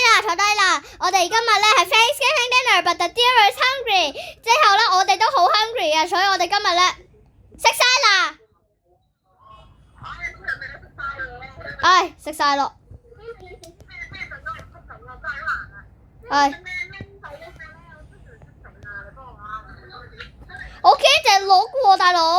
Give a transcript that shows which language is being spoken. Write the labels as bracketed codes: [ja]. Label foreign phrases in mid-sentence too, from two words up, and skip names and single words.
[yue] 坐低啦。我哋今日咧係 [en] Thanksgiving dinner， but the deer is hungry。 [yue] 之後咧，我哋都好 hungry 啊，所以我哋今日咧食晒啦。唉，食晒咯。唉。我見隻鹿喎，大佬。